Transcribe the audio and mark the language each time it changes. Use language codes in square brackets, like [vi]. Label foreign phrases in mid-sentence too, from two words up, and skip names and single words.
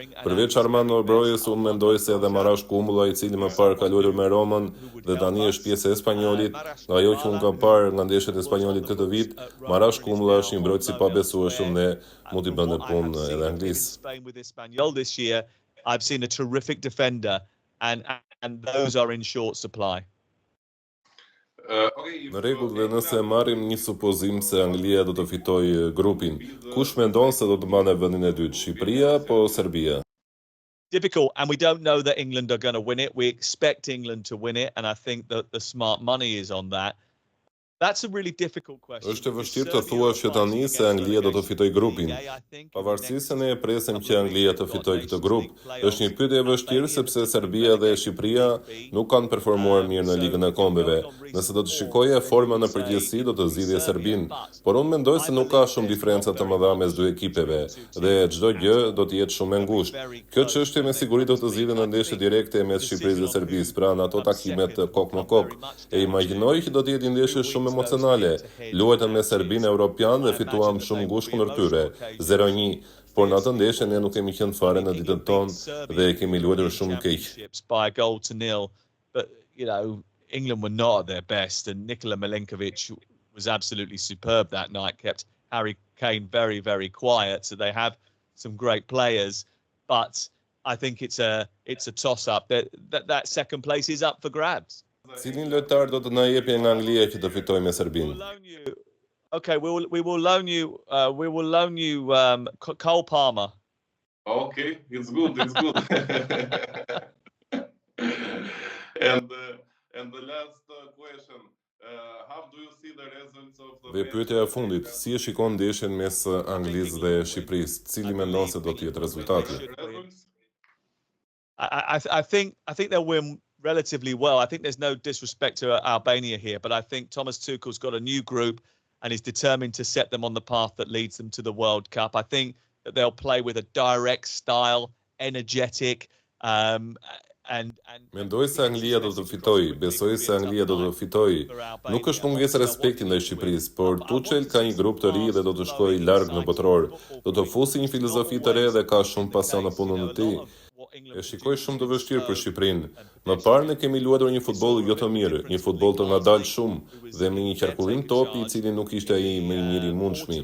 [sq] Përveç Armando Brojës, unë mendoj se edhe Marash Kumbulla, i cili më parë ka luajtur me Romën dhe tani është pjesë e Spanjolit, nga ajo që unë kam parë nga ndeshjet e Spanjolit këtë vit, Marash Kumbulla është një mbrojtës i pabesueshëm dhe mund t'i bënte punë edhe Anglisë. [en] I've seen a terrific defender and those are in short supply. [sq] Në rregull, dhe nëse marrim një supozim se Anglia do të fitojë grupin, kush mendon se do të mbante vendin e dytë, Shqipëria apo Serbia? [en] Difficult, and we don't know that England are going to win it. We expect England to win it, and I think that the smart money is on that. That's a really difficult question. [sq] Është e vështirë të thuash që tani se Anglia do të fitojë grupin. Pavarësisht se ne e presim që Anglia të fitojë këtë grup, është një pyetje e vështirë sepse Serbia dhe Shqipëria nuk kanë performuar mirë në Ligën e Kombeve. Nëse do të shikoje forma në përgjithësi, do të zgjidhje Serbinë, por unë mendoj se nuk ka shumë diferenca të mëdha mes dy ekipeve dhe çdo gjë do të jetë shumë e ngushtë. Kjo çështje me siguri do të zgjidhet në ndeshje direkte mes Shqipërisë dhe Serbisë, pra në ato takimet kokë në kokë. E imagjinoj që do të jetë një ndeshje shumë emocionale. Luajtëm me Serbinë Europian dhe fituam shumë ngushtë kundër tyre, 0-1, por në atë ndeshje ne nuk kemi qenë fare në ditën tonë dhe kemi luajtur shumë keq. [en] By a goal to nil, but England were not at their best and Nikola Milenkovic was absolutely superb that night, kept Harry Kane very, very quiet, so they have some great players, but I think it's a toss-up. That second place is up for grabs. [sq] Cilin lojtar do të na jepë nga Anglia që të fitojë me Serbinë? [en] Okay, we will loan you Cole Palmer. Okay, it's good. And the last question, how do you see the results of the... [sq] Dhe pyetja e fundit, si e shikon ndeshjen mes Anglisë dhe Shqipërisë? Cili mendon se do të jetë rezultati? [en] I think they'll win relatively well. I think there's no disrespect to Albania here, but I think Thomas Tuchel's got a new group and is determined to set them on the path that leads them to the World Cup. I think that they'll play with a direct style, energetic, [sq] Mendoj se Anglia do të fitoj, besoj se Anglia do të fitoj. Nuk është mungesë respekti ndaj Shqipërisë, por Tuchel ka një grup të ri dhe do të shkojë larg në botror. Do të fusi një filozofi të re dhe ka shumë pasion në punën e tij. E shikoj shumë të vështirë për Shqipërinë. Më parë ne kemi luajtur një futboll jo të mirë, një futboll të ngadalë shumë dhe me një qarkullim topi i cili nuk ishte ai më i miri i mundshmi.